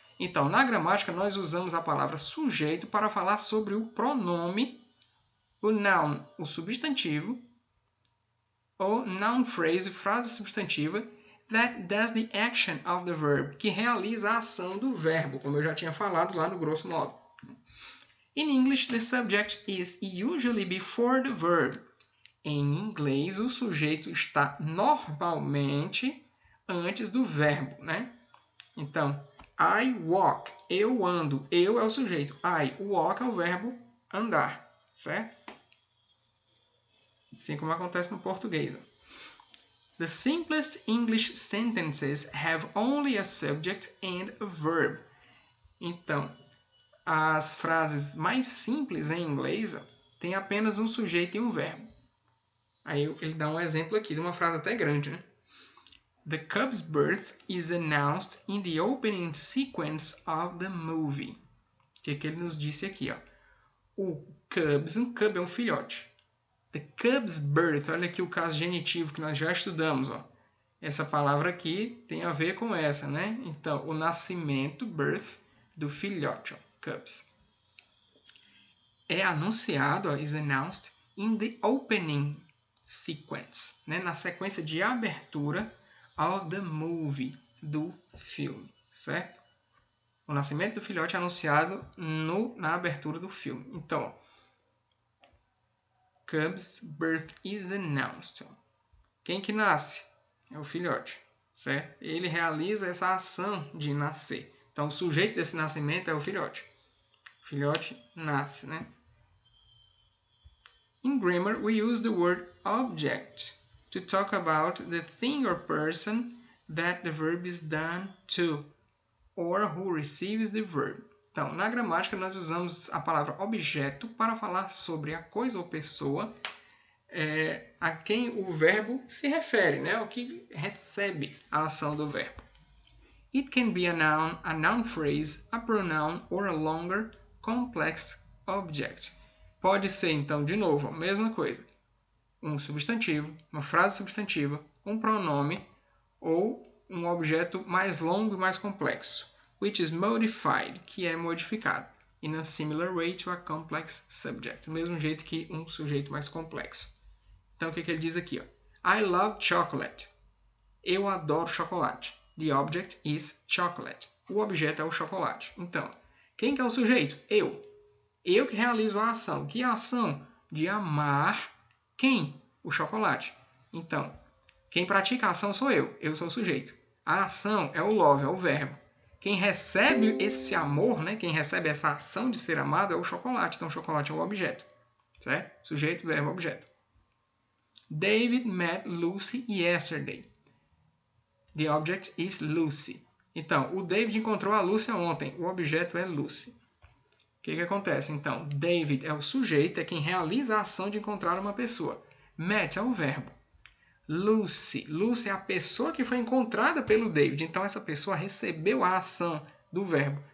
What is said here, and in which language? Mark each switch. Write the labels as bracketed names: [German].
[Portuguese] Então, na gramática, nós usamos a palavra sujeito para falar sobre o pronome, o noun, o substantivo, ou noun phrase, frase substantiva, [English] that does the action of the verb, [Portuguese] que realiza a ação do verbo, como eu já tinha falado lá no grosso modo. [English] In English, the subject is usually before the verb. [Portuguese] Em inglês, o sujeito está normalmente antes do verbo, né? Então, [English] I walk, [Portuguese] eu ando, eu é o sujeito, I walk é o verbo andar, certo? Assim como acontece no português. [English] The simplest English sentences have only a subject and a verb. [Portuguese] Então, as frases mais simples em inglês têm apenas um sujeito e um verbo. Aí ele dá um exemplo aqui de uma frase até grande, né? [English] The cub's birth is announced in the opening sequence of the movie. [Portuguese] O que ele nos disse aqui, ó? O cub's, um cub é um filhote. [English] The cub's birth, [Portuguese] olha aqui o caso genitivo que nós já estudamos, ó. Essa palavra aqui tem a ver com essa, né? Então, o nascimento, birth, do filhote, ó, cubs. É anunciado, ó, [English] is announced in the opening sequence, [Portuguese] né? Na sequência de abertura [English] of the movie, [Portuguese] do filme, certo? O nascimento do filhote é anunciado na abertura do filme. [English] Então, cub's birth is announced. [Portuguese] Quem que nasce? É o filhote, certo? Ele realiza essa ação de nascer. Então, o sujeito desse nascimento é o filhote. O filhote nasce, né? [English] In grammar, we use the word object to talk about the thing or person that the verb is done to, or who receives the verb. [Portuguese] Então, na gramática, nós usamos a palavra objeto para falar sobre a coisa ou pessoa a quem o verbo se refere, né? O que recebe a ação do verbo. [English] It can be a noun phrase, a pronoun, or a longer, complex object. [Portuguese] Pode ser, então, de novo, a mesma coisa. Um substantivo, uma frase substantiva, um pronome ou um objeto mais longo e mais complexo, [English] which is modified, [Portuguese] que é modificado, [English] in a similar way to a complex subject, [Portuguese] do mesmo jeito que um sujeito mais complexo. Então, o que ele diz aqui? Ó? [English] I love chocolate. [Portuguese] Eu adoro chocolate. [English] The object is chocolate. [Portuguese] O objeto é o chocolate. Então, quem que é o sujeito? Eu. Eu que realizo a ação. Que ação? De amar quem? O chocolate. Então, quem pratica a ação sou eu. Eu sou o sujeito. A ação é o love, é o verbo. Quem recebe esse amor, né? Quem recebe essa ação de ser amado é o chocolate. Então, o chocolate é o objeto. Certo? Sujeito, verbo, objeto. [English] David met Lucy yesterday. The object is Lucy. [Portuguese] Então, o David encontrou a Lucy ontem. O objeto é Lucy. O que acontece? Então, David é o sujeito, é quem realiza a ação de encontrar uma pessoa. Met é o verbo. Lucy. Lucy é a pessoa que foi encontrada pelo David. Então, essa pessoa recebeu a ação do verbo.